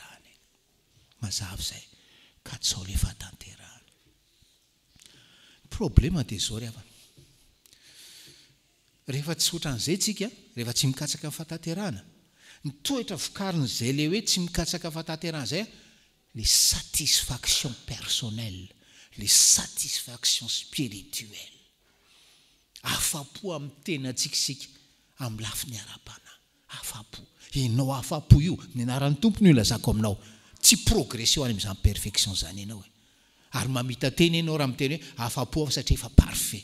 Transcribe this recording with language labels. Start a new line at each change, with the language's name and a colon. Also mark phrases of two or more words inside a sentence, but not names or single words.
Malagasy: Mazava izay, katsao le fahatanterahana. Problema dia zao ry havana. Rehefa tsy ohatran'izay tsika, rehefa tsy mikatsaka amin'ny fahatanterahana, ny toetra vokarin'izay le hoe tsy mikatsaka fahatanterahana izay,
French: les satisfaction personnelle, les satisfaction spirituelle.
Malagasy: Afapo amin'ny tenantsika amin'ny lafiny ara-panahy. Afapo. Ianao afapo io, ny anaran'ny tompony io lazako aminao. Tsy progression any amin'izany perfection zany ianao. Ary mamita teny ianao raha miteny hoe afapo aho satria efa parfait.